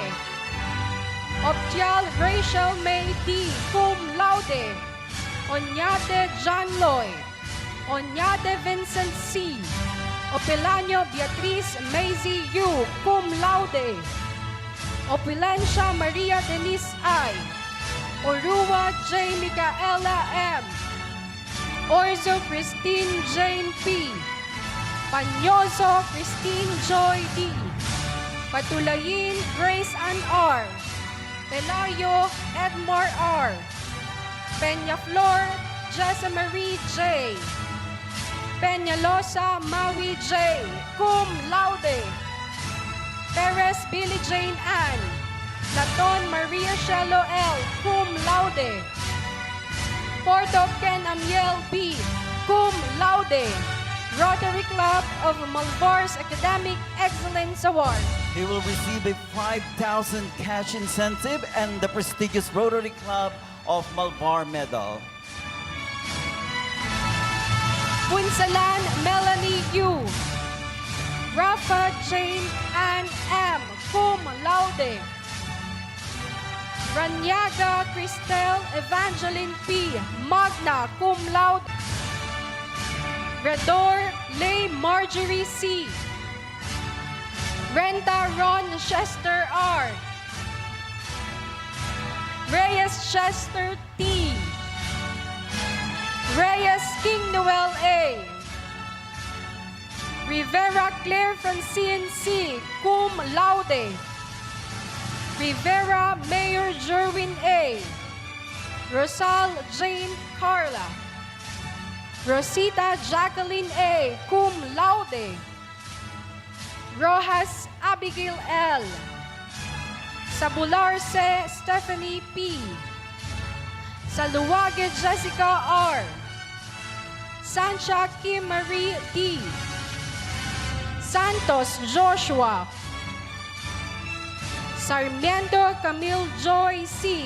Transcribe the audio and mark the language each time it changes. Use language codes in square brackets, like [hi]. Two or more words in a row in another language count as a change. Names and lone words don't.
[en] Optial Rachel May D. [la] Cum laude. [en] Oñate John Lloyd. Oñate Vincent C. Opelaño Beatriz Maisie U. [la] Cum laude. [en] Opilencia Maria Denise I. Orua J. Micaela M. Orzo Christine Jane P. Panyoso Christine Joy D. Patulayin Grace Ann R. Pelayo Edmar R. Peñaflor Jessa Marie J. Peñalosa Maui J. [la] Cum laude. [en] Perez Billy Jane Ann. Laton Maria Shelo L. [la] Cum laude. [en] Porto Ken Amiel B. [la] Cum laude. [en] Rotary Club of Malvar's Academic Excellence Award. He will receive a 5,000 cash incentive and the prestigious Rotary Club of Malvar Medal. Punsalan Melanie U. Rafa Jane Ann M. [la] Cum laude. [en] Ranyaga Cristel Evangeline P. [la] Magna Cum laude. [en] Redor Lay Marjorie C. Renta Ron Chester R. Reyes Chester T. Reyes King Noel A. Rivera Claire Francine C. [la] Cum laude. [en] Rivera Mayor Jerwin A. Rosal Jane Carla. Rosita Jacqueline A. [la] Cum laude. [en] Rojas Abigail L. Sabularse Stephanie P. Saluwague Jessica R. Sancha Kim Marie D. Santos Joshua. Sarmiento Camille Joy C.